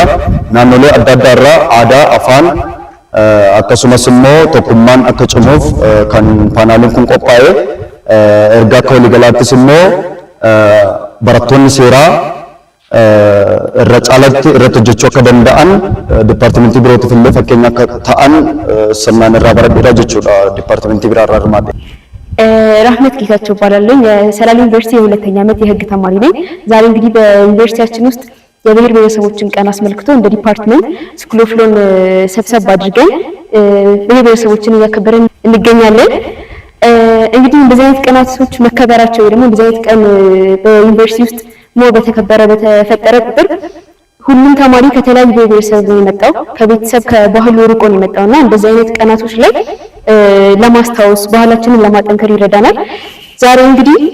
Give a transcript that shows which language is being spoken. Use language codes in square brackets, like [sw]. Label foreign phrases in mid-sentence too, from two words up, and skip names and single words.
[om] Naannolee adda addaa irraa aadaa, afaan akkasumas immoo tokkummaan akka cimuuf kan paanaaliin kun qophaa'e. Ergaa akka waliigalaattis immoo barattoonni seeraa irra caalatti irratti hojjechuu akka danda'an dipaartimentii birootiif illee fakkeenya akka ta'an sirnaan irraa baradheedha jechuudha dipaartimentii biraarraa hirmaadhe. [am] ራህመት ጌታቸው እባላለሁ። የሰላሌ ዩኒቨርሲቲ የሁለተኛ ዓመት የህግ ተማሪ ነኝ። ዛሬ እንግዲህ በዩኒቨርሲቲያችን ውስጥ የብሔር ብሔረሰቦችን ቀን አስመልክቶ እንደ ዲፓርትመንት [en] school of law [am] ሰብሰብ አድርገን ብሔር ብሔረሰቦችን እያከበረን እንገኛለን። እንግዲህ እንደዚህ አይነት ቀናቶች መከበራቸው ወይ ደግሞ እንደዚህ አይነት ቀን በዩኒቨርሲቲ ውስጥ በተከበረ በተፈጠረ ቁጥር ሁሉም ተማሪ ከተለያዩ ብሔረሰብ ነው የመጣው፣ ከቤተሰብ ከባህሉ ርቆ ነው የመጣውና እንደዚህ አይነት ቀናቶች ላይ ለማስታወስ ባህላችንን ለማጠንከር ይረዳናል። ዛሬ እንግዲህ